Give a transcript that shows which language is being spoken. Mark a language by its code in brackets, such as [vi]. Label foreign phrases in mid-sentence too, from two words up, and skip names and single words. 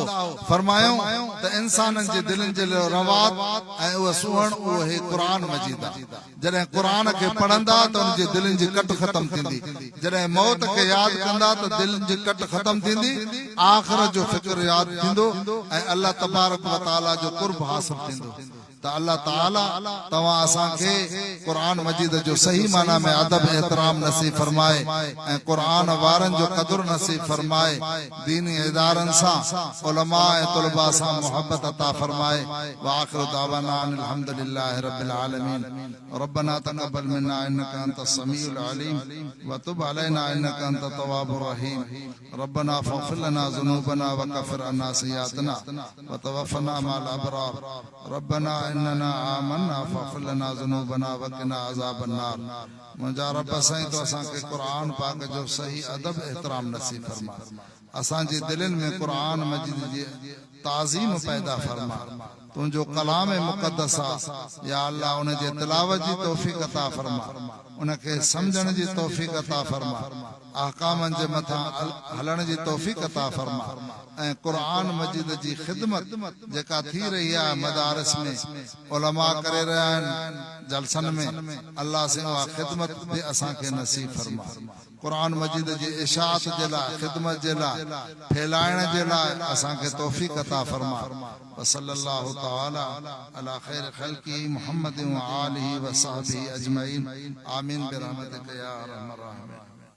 [sd] फरमायूं त इंसाननि जे दिलनि जे लाइ रवात ऐं उहा सूअण उहो ही क़ुरान मजीद आहे। जॾहिं क़ुरान खे पढ़ंदा त उन जे दिलनि जी कट ख़तम थींदी, जॾहिं मौत खे यादि कंदा त दिलनि जी कट ख़तम थींदी, आख़िरत जो फ़िक्र यादि थींदो ऐं [ar] الله تبارك وتعالى [sd] जो कुर्ब हासिल थींदो। त अल्लाह ताला तव्हां असांखे क़ुरान मजीद जो सही माना में अदब एहतराम नसीब फरमाए ऐं क़ुरान वारनि जो क़दुर नसीब फरमाए, दीनी इदारनि सां, उलमा ऐं तुलबा सां मोहब्बत अता फरमाए। [ar] وآخر دعوانا أن الحمد لله رب العالمين. ربنا تقبل منا إنك أنت السميع العليم وتب علينا إنك أنت التواب الرحيم. ربنا فاغفر لنا ذنوبنا وكفر عنا سيئاتنا وتوفنا مع الأبرار. ربنا إننا آمنا فاغفر لنا ذنوبنا وقنا عذاب النار. [sd] मुंहिंजा रब साईं तो असांखे क़ुरान पाक जो सही अदब एहतराम नसीब फरमा, असांजी दिलनि में क़ुरान मजीद जी ताज़ीम पैदा फरमा। तुंहिंजो कलाम मुक़द्दस आहे या अल्लाह, उन जे तिलावत जी तौफ़ीक़ अता फरमा, उनखे सम्झण जी तौफ़ीक़ अता फरमा, अहकामनि जे मथां हलण जी तौफ़ीक़ अता फरमा ऐं क़ुरान मजीद जी ख़िदमत जेका थी रही आहे मदारिस में, उलमा करे रहिया आहिनि जलसनि में, अल्लाह से उहा ख़िदमत बि असांखे नसीब फरमा। क़ुरान मजीद जी इशाअत जे लाइ, ख़िदमत जे लाइ, फैलाइण जे लाइ असांखे तौफ़ीक़ अता फरमा। [ar] وصلى الله تعالى على خير خلقه محمد وآله وصحبه أجمعين. آمين برحمتك يا أرحم الراحمين.